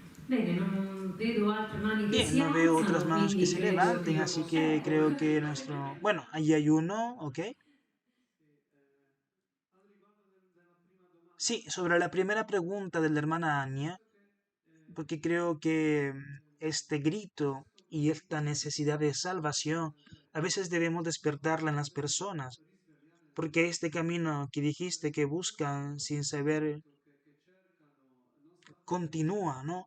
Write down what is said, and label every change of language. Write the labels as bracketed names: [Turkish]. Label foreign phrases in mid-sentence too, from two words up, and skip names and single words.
[Italian] Bene, non vedo altre mani che [Spanish] Bien, [Italian] si [Spanish] no veo otras [Italian] alzano, [Spanish] manos que [Italian] quindi [Spanish] se [Italian] credo che [Spanish] levanten, [Italian] io [Spanish] así [Italian] possa. [Spanish] que creo [Italian] Ecco. [Spanish] que nuestro... Bueno, allí hay uno, ¿ok? Sí, sobre la primera pregunta de la hermana Anya, porque creo que este grito y esta necesidad de salvación a veces debemos despertarla en las personas, porque este camino que dijiste que buscan sin saber continúa, ¿no?